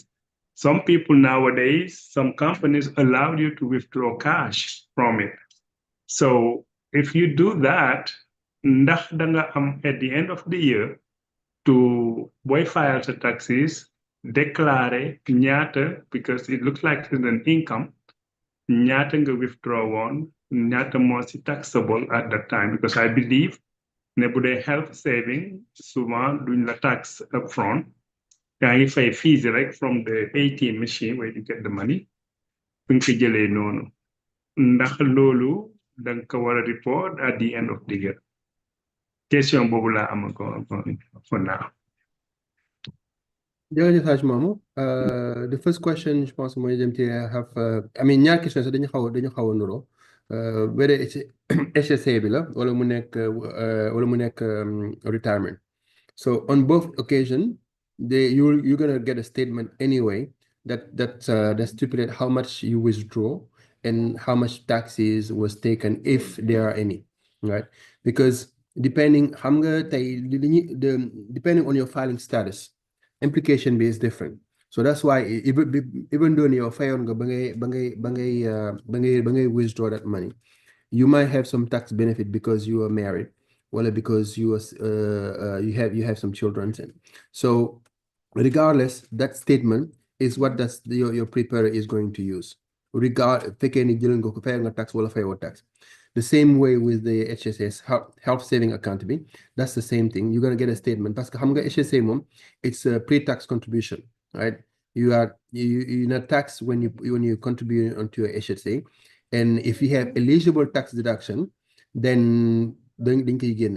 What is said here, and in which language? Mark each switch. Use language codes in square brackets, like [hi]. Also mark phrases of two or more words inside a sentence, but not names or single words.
[en] Some people nowadays, some companies allow you to withdraw cash from it. So if you do that, [wo] ndax danga am [en] at the end of the year to boy file the taxes, declare ñaata because it looks like it's an income, [wo] ñaata nga withdraw woon, ñaata moo si taxable [en] at that time because I believe [wo] ne bu dee [en] health saving [wo] souvent duñ la [en] tax upfront [wo] yaa ngi fay fees rek [en] from the ATM machine where you get the money [wo] bu nga ko jëlee noonu ndax loolu danga ko war a report [en] at the end of the year [wo] question boobu laa am ko [en] for now. jërëjëf Hadj Mamou the first question [wo] je pense mooy dem ci [en] have I mean [wo] ñaar question sax dañu xaw a nuroo [en] whether it's HSA [wo] bi la wala mu nekk [en] retirement so on both occasions you're gonna get a statement anyway that stipulate how much you withdraw and how much taxes was taken if there are any, right? Because depending [wo] xam nga tey [en] depending on your filing status implication is different. So that's why even though you're [wo] fayoon nga ba ngay [en] withdraw that money, you might have some tax benefit because you are married, or because you have some children. So regardless, that statement is what your preparer is going to use. [wo] Fekkee ni jël nga ko fayal nga tax wala fayoo tax. [en] The same way with the HSS health saving account bi, that's the same thing. You're gonna get a statement [fr] parce que [wo] xam nga [en] HSA moom it's a pre-tax contribution, right? You're not taxed when you contribute onto your HSA, and if you have eligible tax deduction, then [wo] dañ koy génne.